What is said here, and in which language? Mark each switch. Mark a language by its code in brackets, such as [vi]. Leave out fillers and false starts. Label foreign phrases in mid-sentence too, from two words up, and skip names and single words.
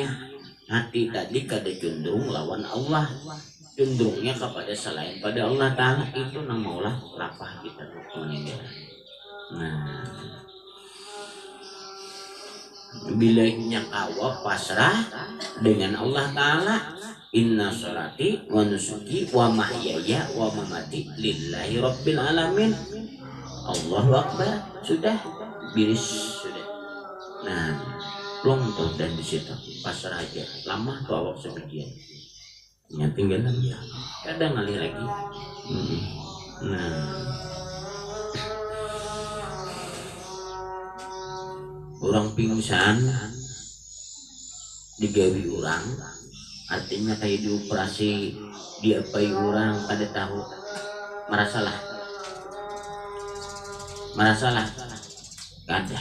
[bjn] Hati tadi kada cenderung lawan Allah, cenderungnya kepada selain pada Allah Ta'ala. Itu nang maulah lapah kita meninggal. Nah bila nyakawa pasrah dengan Allah Ta'ala, [ar] إن صلاتي ونسكي ومحياي ومماتي لله رب العالمين. الله أكبر. [bjn] Sudah biris sudah. Nah plong tuh dan di situ pasrah aja. Lama tuh awak sebagian. Nya tinggal lagi. Kadang ngali lagi. Nah orang pingsan digawi orang, artinya kayak dioperasi diapai orang pada tahu merasalah kada.